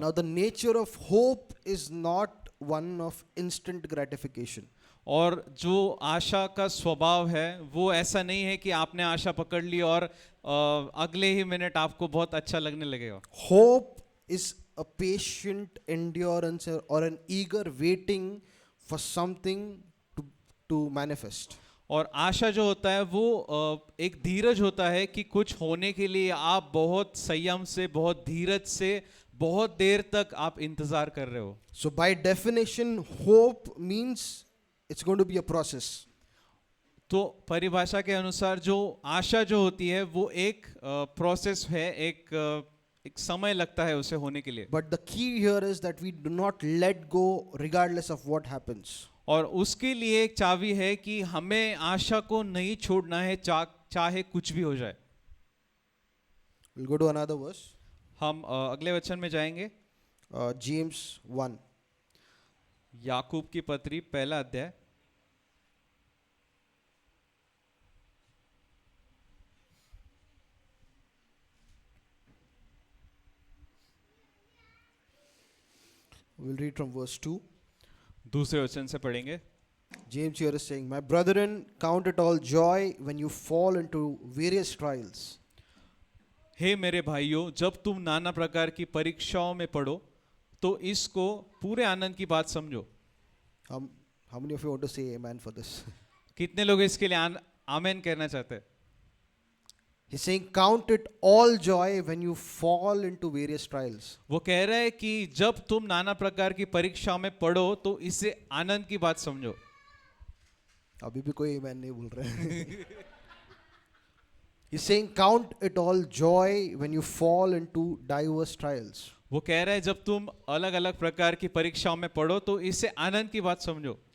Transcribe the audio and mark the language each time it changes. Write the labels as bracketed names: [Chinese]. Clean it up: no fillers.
[English] Now the nature of hope is not one of instant gratification. [Hindi] और जो आशा का स्वभाव है वो ऐसा नहीं है कि आपने आशा पकड़ ली और अगले ही मिनट आपको बहुत अच्छा लगने लगेगा. [English] Hope is a patient endurance or an eager waiting for something to manifest. [Hindi] और आशा जो होता है वो एक धीरज होता है कि कुछ होने के लिए आप बहुत संयम से, बहुत धीरज से, बहुत देर तक आप इंतजार कर रहे हो. [English] So by definition, hope means it's going to be a process. [Hindi] तो परिभाषा के अनुसार जो आशा जो होती है वो एक प्रोसेस है, एक समय लगता है उसे होने के लिए. [English] But the key here is that we do not let go regardless of what happens. [Hindi] और उसके लिए एक चाबी है कि हमें आशा को नहीं छोड़ना है, चाहे कुछ भी हो जाए. [English] We'll go to another verse. [Hindi] हम अगले वचन में जाएंगे. [English] James 1. [Hindi] याकूब की पत्री पहला अध्याय. [English] We'll read from verse 2. [Hindi] दूसरे वचन से पढ़ेंगे. [English] James here is saying, my brethren, count it all joy when you fall into various trials. [Hindi] हे मेरे भाइयों, जब तुम नाना प्रकार की परीक्षाओं में पड़ो तो इसको पूरे आनंद की बात समझो. [English] How many of you want to say amen for this? [Hindi] कितने लोग इसके लिए आमेन कहना चाहते हैं? [English] He's saying, count it all joy when you fall into various trials. [Hindi] वो कह रहा है कि जब तुम नाना प्रकार की परीक्षाओं में पढ़ो तो इसे आनंद की बात समझो. अभी भी कोई amen नहीं बोल रहा है. [English] He's saying, count it all joy when you fall into diverse trials. [Hindi] वो कह रहा है जब तुम अलग अलग प्रकार की परीक्षाओं में पढ़ो तो इसे आनंद की बात समझो.